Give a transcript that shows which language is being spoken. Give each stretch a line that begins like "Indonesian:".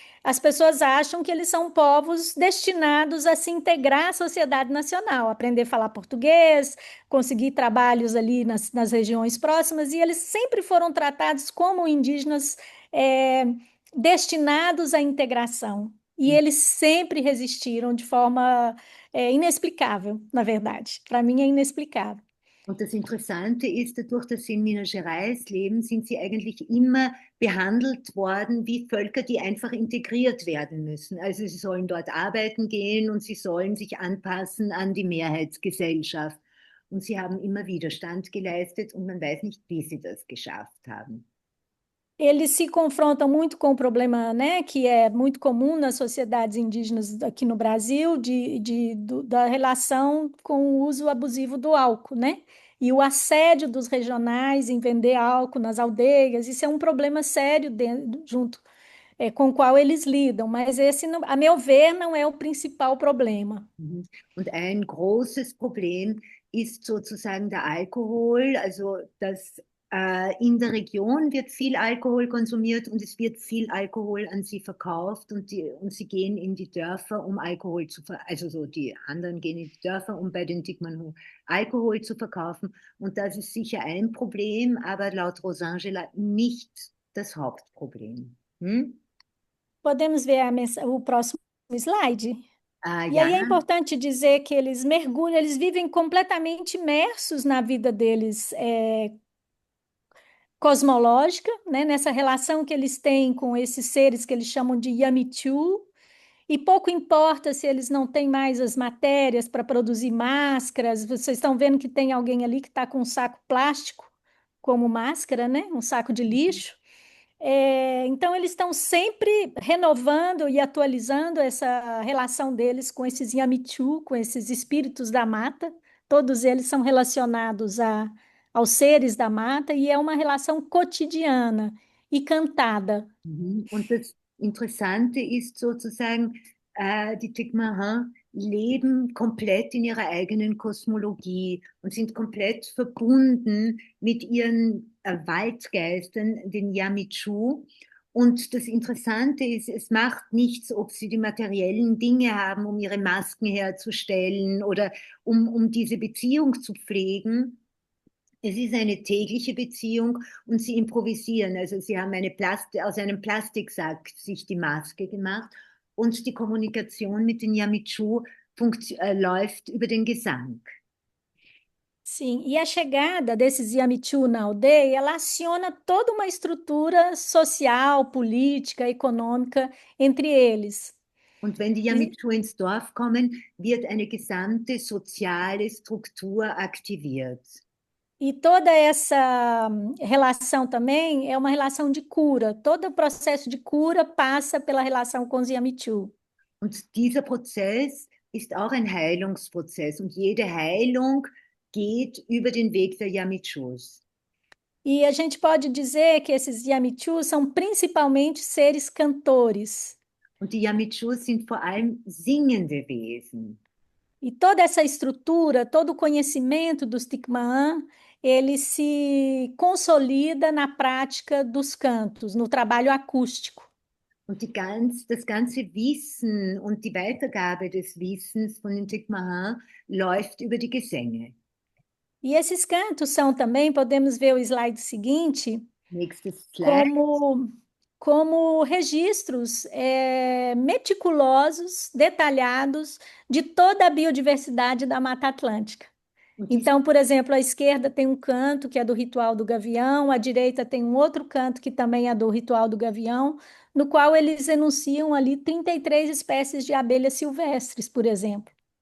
Portuguese: As pessoas acham que eles são povos destinados a se integrar à sociedade nacional, aprender a falar português, conseguir trabalhos ali nas regiões próximas, e eles sempre foram tratados como indígenas é, destinados à integração. E eles sempre resistiram de forma inexplicável, na verdade. Para mim é inexplicável.
German: Und das Interessante ist, dadurch, dass sie in Minas Gerais leben, sind sie eigentlich immer behandelt worden wie Völker, die einfach integriert werden müssen. Also sie sollen dort arbeiten gehen und sie sollen sich anpassen an die Mehrheitsgesellschaft. Und sie haben immer Widerstand geleistet und man weiß nicht, wie sie das geschafft haben.
Portuguese: Eles se confrontam muito com o problema, né, que é muito comum nas sociedades indígenas aqui no Brasil, da relação com o uso abusivo do álcool, né? E o assédio dos regionais em vender álcool nas aldeias, isso é um problema sério junto com o qual eles lidam, mas esse, a meu ver, não é o principal problema.
German: Und ein großes Problem ist sozusagen der Alkohol, also dass in der Region wird viel Alkohol konsumiert und es wird viel Alkohol an sie verkauft und sie gehen in die Dörfer, um Alkohol also so die anderen gehen in die Dörfer, um bei den Tupinambá Alkohol zu verkaufen. Und das ist sicher ein Problem, aber laut Rosângela nicht das Hauptproblem.
Portuguese: Podemos ver o próximo slide? E
German: Ja.
Portuguese: aí é importante dizer que eles mergulham, eles vivem completamente imersos na vida deles cosmológica, né, nessa relação que eles têm com esses seres que eles chamam de Yamichu, e pouco importa se eles não têm mais as matérias para produzir máscaras. Vocês estão vendo que tem alguém ali que está com um saco plástico como máscara, né, um saco de lixo. Então, eles estão sempre renovando e atualizando essa relação deles com esses Yamichu, com esses espíritos da mata. Todos eles são relacionados aos seres da mata e é uma relação cotidiana e cantada.
German: Und das Interessante ist sozusagen, die Tupinambá leben komplett in ihrer eigenen Kosmologie und sind komplett verbunden mit ihren Waldgeistern, den Yamichu. Und das Interessante ist, es macht nichts, ob sie die materiellen Dinge haben, um ihre Masken herzustellen oder um diese Beziehung zu pflegen. Es ist eine tägliche Beziehung und sie improvisieren. Also sie haben aus einem Plastiksack sich die Maske gemacht und die Kommunikation mit den Yamichu läuft über den Gesang.
Portuguese: Sim, e a chegada desses Yamichu na aldeia, ela aciona toda uma estrutura social, política, econômica entre eles.
German: Und wenn die
Portuguese: E,
German: Yamichu ins Dorf kommen, wird eine gesamte soziale Struktur aktiviert.
Portuguese: e toda essa relação também é uma relação de cura. Todo o processo de cura passa pela relação com os Yamichu.
German: Und dieser Prozess ist auch ein Heilungsprozess. Und jede Heilung geht über den Weg der Yamichus.
Portuguese: E a gente pode dizer que esses Yamichu são principalmente seres cantores.
German: Und die Yamichus sind vor allem singende Wesen.
Portuguese: E toda essa estrutura, todo o conhecimento dos Tikmaan, ele se consolida na prática dos cantos, no trabalho acústico.
German: Und das ganze Wissen und die Weitergabe des Wissens von den Tikmahan läuft über die Gesänge.
Portuguese: E esses cantos são também, podemos ver o slide seguinte,
German: Nächstes Slide.
Portuguese: como registros meticulosos, detalhados, de toda a biodiversidade da Mata Atlântica.
German: Und diese
Portuguese: Então, por exemplo, à esquerda tem um canto que é do Ritual do Gavião, à direita tem um outro canto que também é do Ritual do Gavião, no qual eles enunciam ali 33 espécies de abelhas silvestres, por exemplo.